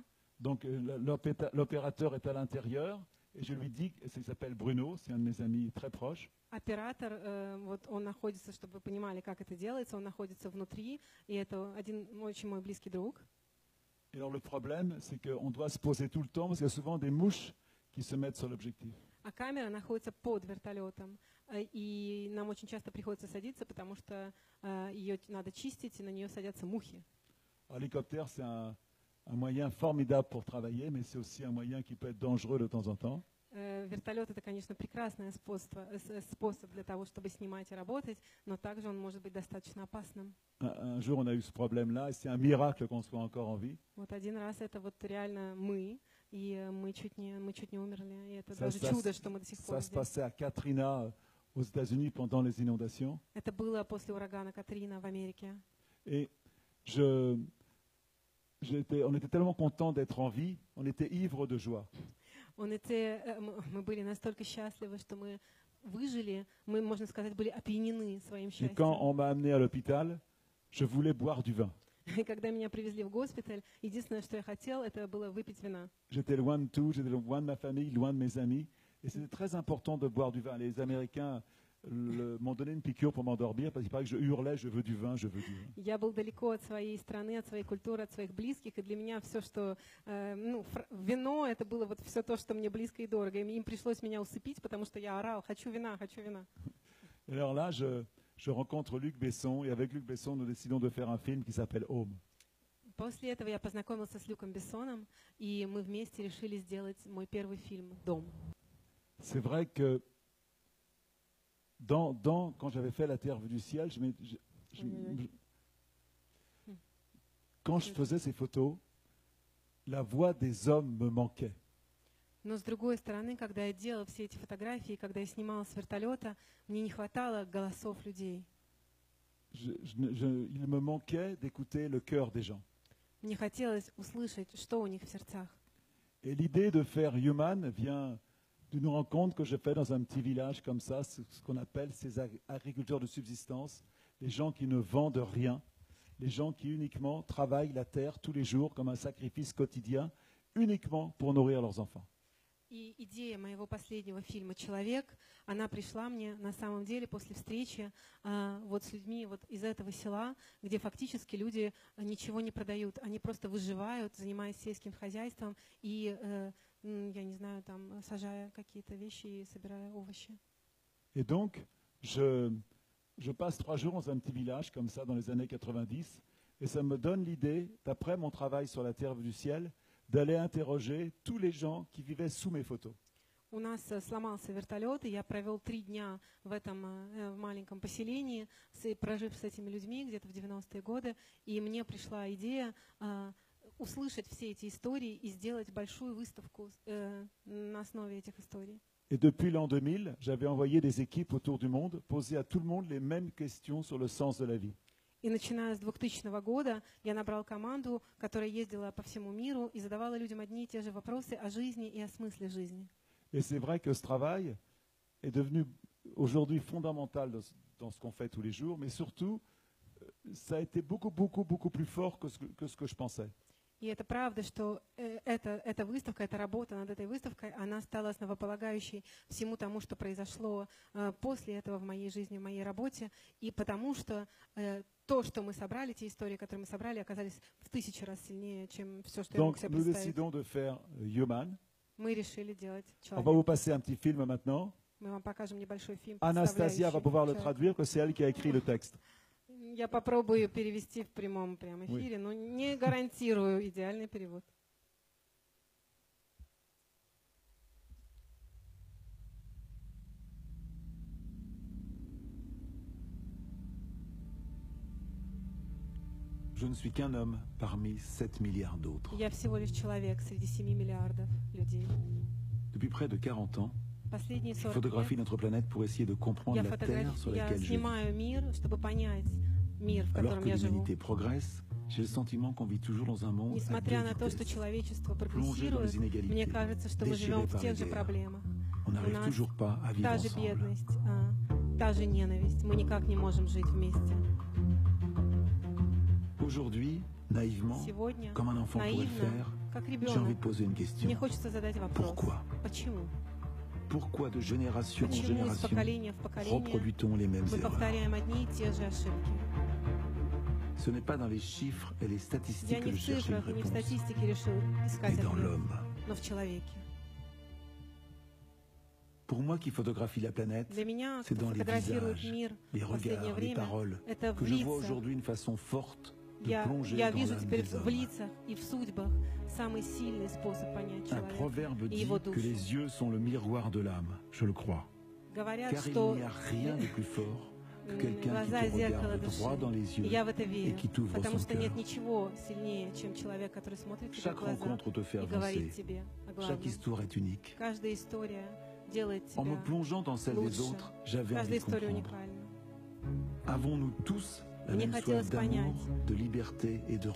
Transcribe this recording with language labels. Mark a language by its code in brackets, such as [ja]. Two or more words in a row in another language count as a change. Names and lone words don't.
[fr] Donc l'opérateur est à l'intérieur et je lui dis, il s'appelle Bruno, c'est un de mes amis très proches. [ru] Оператор, вот он находится, чтобы вы понимали, как это делается, он находится внутри, и это один очень мой близкий друг. [fr] Et alors le problème, c'est qu'on doit se poser tout le temps parce qu'il y a souvent des mouches qui se mettent sur l'objectif. [ru] А камера находится под вертолетом, и нам очень часто приходится садиться, потому что ее надо чистить, и на нее садятся мухи. [fr] L'hélicoptère, c'est un moyen formidable pour travailler, mais c'est aussi un moyen qui peut être dangereux de temps en temps. [ru] Вертолет — это, конечно, прекрасный способ для того, чтобы снимать и работать, но также он может быть достаточно опасным. [fr] Un jour, on a eu ce problème-là, et c'est un miracle qu'on soit encore en vie. [ru] Вот один раз это вот реально и мы чуть не умерли, и это даже чудо, что мы до сих пор [fr] Ça se passait à Katrina, aux États-Unis, pendant les inondations. [ru] Это было после урагана Катрина в Америке. [fr] Et on était tellement contents d'être en vie, on était ivres de joie. [ru] Мы были настолько счастливы, что мы выжили, мы, можно сказать, были опьянены своим счастьем. [fr] Et quand on m'a amené à l'hôpital, je voulais boire du vin. [ru] И когда меня привезли в госпиталь, единственное, что я хотел, это было выпить вина. [fr] J'étais loin de tout, j'étais loin de ma famille, loin de mes amis, et c'était très important de boire du vin. Les Américains m'ont donné une piqûre pour m'endormir parce qu'il paraît que je hurlais, je veux du vin, je veux du vin. [ru] Я был далеко от своей страны, от своей культуры, от своих близких, и для меня все, что вино, это было вот все то, что мне близко и дорого. И им пришлось меня усыпить, потому что я орал: хочу вина, хочу вина. [fr] Et alors là, je rencontre Luc Besson, et avec Luc Besson, nous décidons de faire un film qui s'appelle Home. [ru] После этого я познакомился с Люком Бессоном, и мы вместе решили сделать мой первый фильм «Дом». [fr] C'est vrai que quand j'avais fait La Terre vue du ciel, quand je faisais ces photos, la voix des hommes me manquait. [ru] Но с другой стороны, когда я делала все эти фотографии, когда я снимала с вертолета, мне не хватало голосов людей. [fr] Il me manquait d'écouter le cœur des gens. [ru] Мне хотелось услышать, что у них в сердцах. [fr] Et l'idée de faire Human vient d'une rencontre que j'ai faite dans un petit village comme ça, ce qu'on appelle ces agriculteurs de subsistance, les gens qui ne vendent rien, les gens qui uniquement travaillent la terre tous les jours comme un sacrifice quotidien, uniquement pour nourrir leurs enfants. [ru] И идея моего последнего фильма «Человек», она пришла мне на самом деле после встречи вот с людьми вот из этого села, где фактически люди ничего не продают, они просто выживают, занимаясь сельским хозяйством и, я не знаю, там, сажая какие-то вещи и собирая овощи. [fr] Et donc, je passe 3 jours dans un petit village comme ça dans les années 90 et ça me donne l'idée, d'après mon travail sur la Terre du ciel, d'aller interroger tous les gens qui vivaient sous mes photos. [ru] У нас сломался вертолет, и я провел 3 дня в этом маленьком поселении, прожив с этими людьми где-то в 90-е годы, и мне пришла идея услышать все эти истории и сделать большую выставку на основе этих историй. [fr] Et depuis l'an 2000, j'avais envoyé des équipes autour du monde poser à tout le monde les mêmes questions sur le sens de la vie. [ru] И начиная с 2000 года я набрал команду, которая ездила по всему миру и задавала людям одни и те же вопросы о жизни и о смысле жизни. [fr] Et c'est vrai que ce travail est devenu aujourd'hui fondamental dans ce qu'on fait tous les jours, mais surtout, ça a été beaucoup plus fort que ce que je pensais. [ru] И это правда, что эта выставка, эта работа над этой выставкой, она стала основополагающей всему тому, что произошло после этого в моей жизни, в моей работе, и потому что то, что мы собрали, те истории, которые мы собрали, оказались в 1000 раз сильнее, чем все, что я мог себе [fr] Donc, nous [ru] представить. [fr] décidons de faire Human. [ru] Мы решили делать [fr] On va vous [ru] «Человек». [fr] passer un petit film maintenant. [ru] Мы вам покажем небольшой фильм, [fr] Anastasia va pouvoir le [ru] «Человек». [fr] traduire, que c'est elle qui a écrit le texte. [ru] Я попробую перевести в прямом эфире, но не гарантирую идеальный перевод. [fr] Je ne suis qu'un homme parmi 7 milliards d'autres. [ru] Я всего лишь человек среди 7 миллиардов людей. [fr] Depuis près de 40 ans, [ru] Последние [fr] je [ru] 40 [fr] photographie [ru] лет [fr] notre planète pour essayer de comprendre [ru] я, [fr] la Terre sur [ru] я [fr] laquelle je vis. [ru] снимаю мир, чтобы понять мир, в [fr] Alors [ru] котором [fr] que [ru] я живу. [fr] l'humanité progresse, j'ai le sentiment qu'on vit toujours dans un monde à [ru] Несмотря [fr] deux [ru] на то, что [fr] vitesses. [ru] человечество [fr] Plongé dans [ru] прогрессирует, [fr] les inégalités, [ru] мне кажется, что мы [fr] déchiré [ru] живем в [fr] par [ru] тех [fr] les [ru] же [fr] guerres. [ru] проблемах. [fr] On [ru] У [fr] n'arrive [ru] нас [fr] toujours pas à vivre [ru] та же [fr] ensemble. [ru] бедность, та же ненависть. Мы никак не можем жить вместе. [fr] Aujourd'hui, naïvement, [ru] Сегодня, [fr] comme un enfant pourrait le [ru] наивно, [fr] faire, [ru] как [fr] j'ai envie de [ru] ребенок, [fr] poser une question. [ru] мне хочется задать вопрос. [fr] Pourquoi? [ru] Почему? [fr] Pourquoi de génération en [ru] Почему из [fr] génération [ru] поколения в поколение [fr] reproduit-on les mêmes [ru] мы [fr] erreurs? [ru] повторяем одни и те же ошибки? [fr] Ce n'est pas dans les chiffres et les [ru] Я [fr] statistiques [ru] не [fr] que [ru] в [fr] je cherche une [ru] цифрах, не в [fr] réponse, [ru] статистике решил искать [fr] mais dans [ru] ответ, [fr] l'homme. [ru] но в человеке. [fr] Pour moi qui photographie la planète, [ru] Для меня, [fr] c'est [ru] кто [fr] dans les [ru] фотографирует [fr] visages, [ru] мир [fr] les [ru] в последнее [fr] regards, les [ru] время, [fr] paroles, [ru] это в [fr] que je vois [ru] лицах. [fr] aujourd'hui une façon forte de [ru] Я [fr] plonger [ru] вижу [fr] dans [ru] теперь [fr] l'âme des [ru] в [fr] hommes. [ru] лицах и в судьбах самый сильный способ понять [fr] Un [ru] человека [fr] proverbe [ru] и [fr] dit [ru] его [fr] que [ru] душу. [fr] les yeux sont le miroir de l'âme, je le crois. [ru] Говорят, [fr] Car il [ru] что [fr] n'y a rien de plus fort que quelqu'un qui [ru] глаза [fr] te [ru] зеркало [fr] regarde droit dans [ru] души. [fr] les [ru] И [fr] yeux [ru] я в это [fr] et [ru] верю, [fr] qui t'ouvre [ru] потому [fr] son [ru] что нет [fr] cœur. [ru] ничего сильнее, чем человек, который смотрит тебе в [fr] Chaque [ru] глаза [fr] rencontre te fait [ru] и говорит [fr] avancer. [ru] тебе о [fr] Chaque [ru] главном. [fr] histoire est unique. [ru] Каждая история делает [fr] En me [ru] тебя [fr] plongeant dans celle des [ru] лучше. [fr] autres, j'avais envie [ru] Каждая [fr] de [ru] история [fr] comprendre. [ru] уникальна. [fr] Avons-nous tous la [ru] Мне [fr] même [ru] хотелось [fr] soif d'amour, [ru] понять, [fr] de liberté et de